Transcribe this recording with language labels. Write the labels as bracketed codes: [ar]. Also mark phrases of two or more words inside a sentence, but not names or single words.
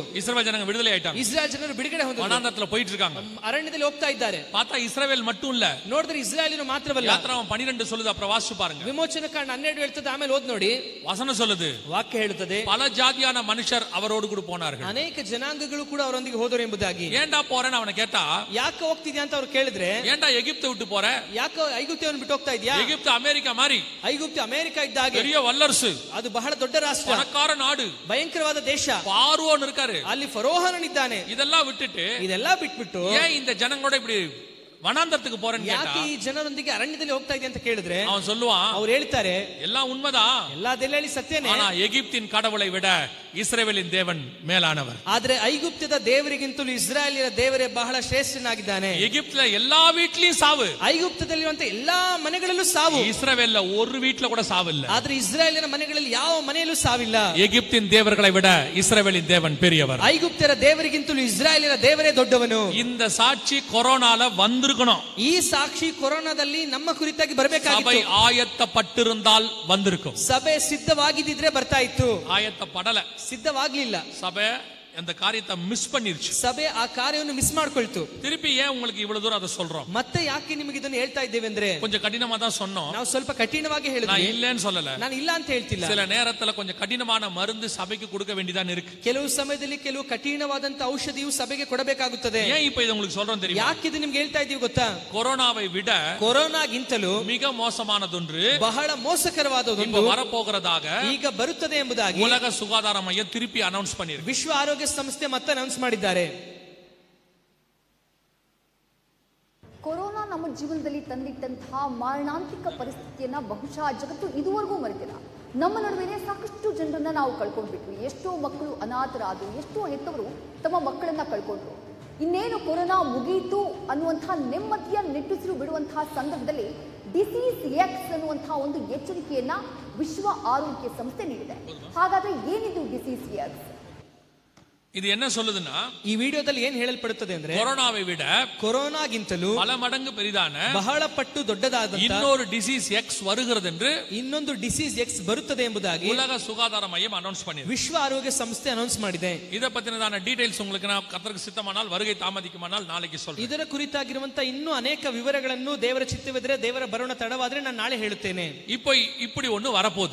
[ta] இஸ்ரவேல் ஜனங்க விடுதலை ஆயிட்டாங்க. [kn] ಇಸ್ರಾಯೇಲ್ ಜನರು ಬಿಡುಗಡೆ ಹೊಂದಿದ್ರು. [ta] வனாந்தரத்துல போயிட்டு இருக்காங்க. [kn] ಅರಣ್ಯದಲ್ಲಿ ಹೋಗ್ತಾ ಇದ್ದಾರೆ. [ta] பார்த்தா இஸ்ரவேல் மட்டும் இல்ல, [kn] ನೋಡಿದ್ರೆ ಇಸ್ರಾಯೇಲಿನ ಮಾತ್ರವಲ್ಲ. [ta] யாத்ராகமம் 12 சொல்லுது, அப்புறம் வாசிச்சு பாருங்க. [kn] ವಿಮೋಚನ ಕಾಂಡ 12 ಹೇಳ್ತದೆ, ಆಮೇಲೆ ಓದ್ ನೋಡಿ. [ta] வசனம் சொல்லுது, [kn] ವಾಕ್ಯ ಹೇಳುತ್ತದೆ, [ta] பல ஜாதியான மனுஷர் அவரோடு கூட போனார்கள். [kn] ಅನೇಕ ಜನಾಂಗಗಳು ಕೂಡ ಅವರೊಂದಿಗೆ ಹೋದರು ಎಂಬುದಾಗಿ. [ta] ஏன்டா போறேன்னு அவனை கேட்டா, [kn] ಯಾಕೆ ಹೋಗ್ತಿದ್ಯಾ ಅಂತ ಅವ್ರು ಕೇಳಿದ್ರೆ, [ta] ஏன்டா எகிப்தை விட்டு போற? [kn] ಯಾಕೆ ಐಗುಪ್ತವನ್ನು ಬಿಟ್ಟು ಹೋಗ್ತಾ ಇದ್ಯಾ? [ta] எகிப்து அமெரிக்கா மாதிரி [kn] ಐಗುಪ್ತ ಅಮೆರಿಕ ಇದ್ದಾಗ [ta] பெரிய வல்லரசு, [kn] ಅದು ಬಹಳ ದೊಡ್ಡ ರಾಷ್ಟ್ರ, [ta] பணக்கார நாடு, [kn] ಭಯಂಕರವಾದ ದೇಶ, [ta] பார்வோன் இருக்காரு, [kn] ಅಲ್ಲಿ ಫರೋಹನಿದ್ದಾನೆ. [ta] இதெல்லாம் விட்டுட்டு [kn] ಇದೆಲ್ಲ ಬಿಟ್ಬಿಟ್ಟು [ta] ஏன் இந்த ஜனங்களோட இப்படி வனாந்தரத்துக்கு போறேன்னு கேட்டா, [kn] ಯಾಕೆ ಈ ಜನರೊಂದಿಗೆ ಅರಣ್ಯದಲ್ಲಿ ಹೋಗ್ತಾ ಇದೆ ಅಂತ ಕೇಳಿದ್ರೆ [ta] அவன் சொல்லுவான், [kn] ಅವ್ರು ಹೇಳ್ತಾರೆ, [ta] எல்லாம் உண்மைதான், [kn] ಎಲ್ಲ ಅದೆಲ್ಲ ಹೇಳಿ ಸತ್ಯನೇ, [ta] ஆனா எகிப்தின் கடவுளை விட இஸ்ரவேலின் தேவன் மேலானவர். [kn] ಆದ್ರೆ ಐಗುಪ್ತದ ದೇವರಿಗಿಂತಲೂ ಇಸ್ರಾಯೇಲಿನ ದೇವರೇ ಬಹಳ ಶ್ರೇಷ್ಠನಾಗಿದ್ದಾನೆ. [ta] எகிப்துல எல்லா வீட்லயும் சாவு, [kn] ಐಗುಪ್ತದಲ್ಲಿರುವಂತ ಎಲ್ಲಾ ಮನೆಗಳಲ್ಲೂ ಸಾವು, [ta] இஸ்ரவேல்ல ஒரு வீட்ல கூட சாவு இல்ல. [kn] ಆದ್ರೆ ಇಸ್ರಾಯೇಲಿನ ಮನೆಗಳಲ್ಲಿ ಯಾವ ಮನೆಯಲ್ಲೂ ಸಾವಿಲ್ಲ. [ta] எகிப்தின் தேவர்களை விட இஸ்ரவேலின் தேவன் பெரியவர். [kn] ಐಗುಪ್ತರ ದೇವರಿಗಿಂತಲೂ ಇಸ್ರಾಯೇಲಿನ ದೇವರೇ ದೊಡ್ಡವನು. [ta] இந்த சாட்சி கொரோனால வந்திருக்கணும். [kn] ಈ ಸಾಕ್ಷಿ ಕೊರೋನಾದಲ್ಲಿ ನಮ್ಮ ಕುರಿತಾಗಿ [ta] சபை [kn] ಬರಬೇಕಾಗಿತ್ತು. [ta] ஆயத்தப்பட்டிருந்தால் வந்திருக்கும். [kn] ಸಭೆ ಸಿದ್ಧವಾಗಿದ್ದಿದ್ರೆ ಬರ್ತಾ ಇತ್ತು. [ta] ஆயத்தப்படல, [kn] ಸಿದ್ಧವಾಗ್ಲಿಲ್ಲ. [ta] சபை அந்த காரியத்தை மிஸ் பண்ணிருச்சு. [kn] ಸಭೆ ಆ ಕಾರ್ಯವನ್ನು ಮಿಸ್ ಮಾಡ್ಕೊಳ್ತು. [ta] திருப்பி ஏன் உங்களுக்கு இவ்வளவு தூரம் அதை சொல்றோம்? [kn] ಮತ್ತೆ ಯಾಕೆ ನಿಮಗೆ ಇದನ್ನು ಹೇಳ್ತಾ ಇದ್ದೇವೆ ಅಂದ್ರೆ, [ta] கொஞ்சம் கடினமா தான் சொன்னோம். [kn] ನಾವು ಸ್ವಲ್ಪ ಕಠಿಣವಾಗಿ [ta] நான் [kn] ಹೇಳಿದ್ವಿ. [ta] இல்லைன்னு சொல்லல. [kn] ನಾನು ಇಲ್ಲ ಅಂತ ಹೇಳ್ತಿಲ್ಲ. [ta] சில நேரத்துல கொஞ்சம் கடினமான மருந்து சபைக்கு கொடுக்க வேண்டியதான் இருக்கு. [kn] ಕೆಲವು ಸಮಯದಲ್ಲಿ ಕೆಲವು ಕಠಿಣವಾದಂತ ಔಷಧಿಯು ಸಭೆಗೆ ಕೊಡಬೇಕಾಗುತ್ತದೆ. [ta] ஏன் இப்ப இதை உங்களுக்கு சொல்றோம் தெரியுமா? [kn] ಯಾಕೆ ಇದು ನಿಮ್ಗೆ ಹೇಳ್ತಾ ಇದೀವಿ ಗೊತ್ತಾ? [ta] கொரோனாவை விட [kn] ಕೊರೋನಾಗಿಂತಲೂ [ta] மிக மோசமானதொன்று [kn] ಬಹಳ ಮೋಸಕರವಾದದ್ದು [ta] இப்ப வரப்போகிறதாக [kn] ಈಗ ಬರುತ್ತದೆ ಎಂಬುದಾಗಿ [ta] உலக சுகாதார மையம் திருப்பி அனௌன்ஸ் பண்ணிருக்கு. [kn] ವಿಶ್ವ ಆರೋಗ್ಯ ಸಂಸ್ಥೆ ಮತ್ತೆ ಅನೌನ್ಸ್ ಮಾಡಿದ್ದಾರೆ. ಕೊರೋನಾ ನಮ್ಮ ಜೀವನದಲ್ಲಿ ತಂದಿಟ್ಟಂತಹ ಮಾರಣಾಂತಿಕ ಪರಿಸ್ಥಿತಿಯನ್ನ ಬಹುಶಃ ಜಗತ್ತು ಇದುವರೆಗೂ ಮರೆತಿಲ್ಲ. ನಮ್ಮ ನಡುವೆನೇ ಸಾಕಷ್ಟು ಜನರನ್ನ ನಾವು ಕಳ್ಕೊಂಡ್ಬಿಟ್ವಿ. ಎಷ್ಟೋ ಮಕ್ಕಳು ಅನಾಥರಾದರು, ಎಷ್ಟೋ ಹೆತ್ತವರು ತಮ್ಮ ಮಕ್ಕಳನ್ನ ಕಳ್ಕೊಂಡ್ರು. ಇನ್ನೇನು ಕೊರೋನಾ ಮುಗಿಯಿತು ಅನ್ನುವಂತಹ ನೆಮ್ಮದಿಯ ನಿಟ್ಟುಸಿರು ಬಿಡುವಂತಹ ಸಂದರ್ಭದಲ್ಲಿ ಡಿಸೀಸ್ ಎಕ್ಸ್ ಅನ್ನುವಂತಹ ಒಂದು ಎಚ್ಚರಿಕೆಯನ್ನ ವಿಶ್ವ ಆರೋಗ್ಯ ಸಂಸ್ಥೆ ನೀಡಿದೆ. ಹಾಗಾದ್ರೆ ಏನಿದು ಡಿಸೀಸ್ ಎಕ್ಸ್? [ta] இது என்ன சொல்லுதுன்னா, [kn] ಈ ವಿಡಿಯೋದಲ್ಲಿ ಏನ್ ಹೇಳಲ್ಪಡುತ್ತದೆ ಅಂದ್ರೆ, [ta] கொரோனாவை விட [kn] ಕೊರೋನಾಗಿಂತಲೂ [ta] பல மடங்கு பெரிதான [kn] ಬಹಳ ಪಟ್ಟು ದೊಡ್ಡದಾದ [ta] இன்னொரு டிசீஸ் எக்ஸ் வருகிறது என்று [kn] ಇನ್ನೊಂದು ಡಿಸೀಸ್ ಎಕ್ಸ್ ಬರುತ್ತದೆ ಎಂಬುದಾಗಿ [ta] உலக சுகாதார மையம் அனௌன்ஸ் பண்ணிருக்கு. [kn] ವಿಶ್ವ ಆರೋಗ್ಯ ಸಂಸ್ಥೆ ಅನೌನ್ಸ್ ಮಾಡಿದೆ. [ta] இத பத்தினதான டீடைல்ஸ் உங்களுக்கு நான் கர்த்தருக்கு சித்தமானால் வருகை தாமதிக்குமானால் நாளைக்கு சொல்றேன். [kn] ಇದರ ಕುರಿತಾಗಿರುವಂತ ಇನ್ನೂ ಅನೇಕ ವಿವರಗಳನ್ನು ದೇವರ ಚಿತ್ತವಿದ್ರೆ, ದೇವರ ಬರೋಣ ತಡವಾದ್ರೆ ನಾನು ನಾಳೆ ಹೇಳುತ್ತೇನೆ. [ta] இப்போ இப்படி ஒண்ணு வரப்போகுது.